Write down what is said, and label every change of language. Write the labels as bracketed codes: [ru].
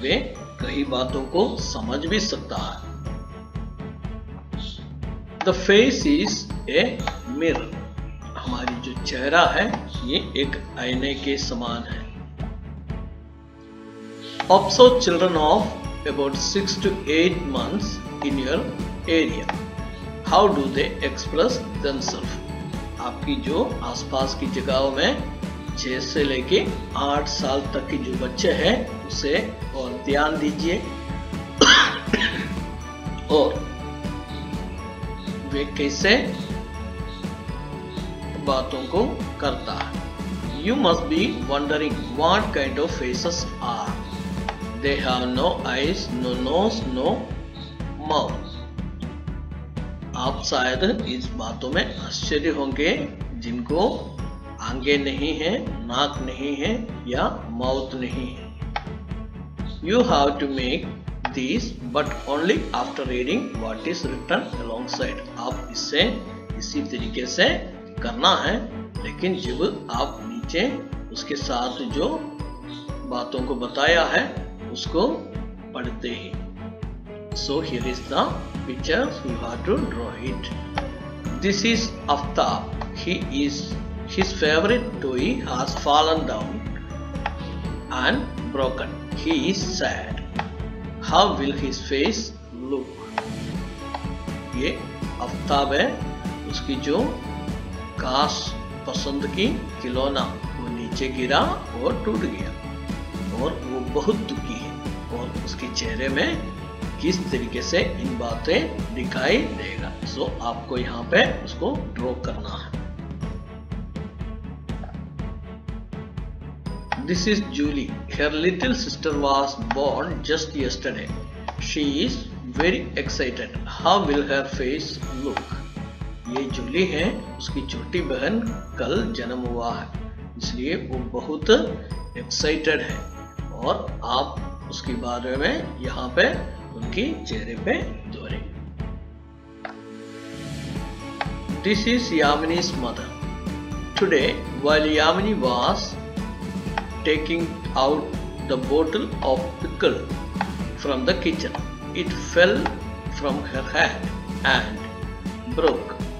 [hi] वे कई बातों को समझ भी सकता है। [en] The face is a mirror. [hi] हमारी जो चेहरा है ये एक आईने के समान है। [en] Observe children of about 6 to 8 months in your area. How do they express themselves? [hi] आपकी जो आसपास की जगहों में 6 से लेके 8 साल तक की जो बच्चे हैं उसे और ध्यान दीजिए और वे कैसे बातों को करता है। [en] You must be wondering what kind of faces are. They have no eyes, no nose, no mouth. [hi] आप शायद इस बातों में आश्चर्य होंगे जिनको आंखें नहीं है, नाक नहीं है या माउथ नहीं है। [en] You have to make these but only after reading what is written alongside. [hi] आप इससे इसी तरीके से करना है, लेकिन जब आप नीचे उसके साथ जो बातों को बताया है उसको पढ़ते ही। [en] So here is the picture, you have to draw it. This is Aftab. His favorite toy has fallen down and broken. He is sad. How will his face look? [hi] ये आफ्ताब है, उसकी जो खास पसंद की खिलौना वो नीचे गिरा और टूट गया और वो बहुत दुखी है और उसके चेहरे में किस तरीके से इन बातें दिखाई देगा। सो आपको यहाँ पे उसको ड्रॉ करना है। [en] This is Julie. Her little sister was born just yesterday. She is very excited. How will her face look? [hi] ये जूली है, उसकी छोटी बहन कल जन्म हुआ है, इसलिए वो बहुत एक्साइटेड है और आप उसके बारे में यहाँ पे उनकी चेहरे पे दोहरे। [en] This is Yamini's mother. Today, while Yamini was taking out the bottle of pickle from the kitchen, it fell from her hand and broke.